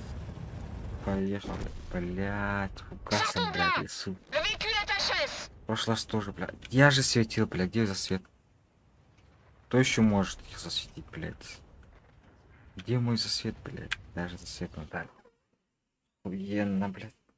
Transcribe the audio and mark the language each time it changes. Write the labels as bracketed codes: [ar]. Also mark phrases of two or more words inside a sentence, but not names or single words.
[ru] Поехали. Блять, фугасом, блядь, лесу. [fr] Le véhicule est HS! [ru] В прошлый раз тоже, блядь. Я же светил, блядь, где засвет? Кто еще может их засветить, блядь? Где мой засвет, блядь? Даже засвет не дали. Охуенно, блядь.